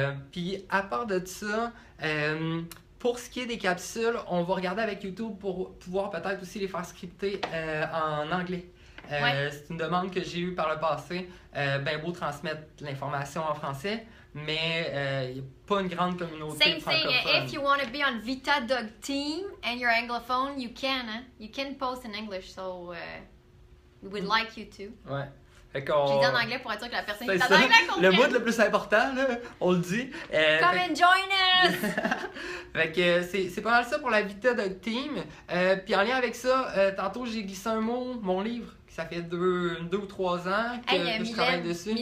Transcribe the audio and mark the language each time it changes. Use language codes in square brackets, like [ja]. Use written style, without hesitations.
[fr] Puis à part de ça, pour ce qui est des capsules, on va regarder avec YouTube pour pouvoir peut-être aussi les faire scripter en anglais. C'est une demande que j'ai eue par le passé. Ben beau transmettre l'information en français, mais il n'y a pas une grande communauté francophone. [en] Same thing. If you want to be on Vita Dog Team and you're anglophone, you can. You can post in English, so we would like you to. [fr] Ouais. Je l'ai dit en anglais pour être sûr que la personne qui est en anglais comprenne. Le mot le plus important, là, on le dit. [en] Come and join us! [fr] Fait que c'est pas mal ça pour la Vita Dog Team. Puis en lien avec ça, tantôt j'ai glissé un mot, mon livre, ça fait 2 ou 3 ans que je travaille dessus.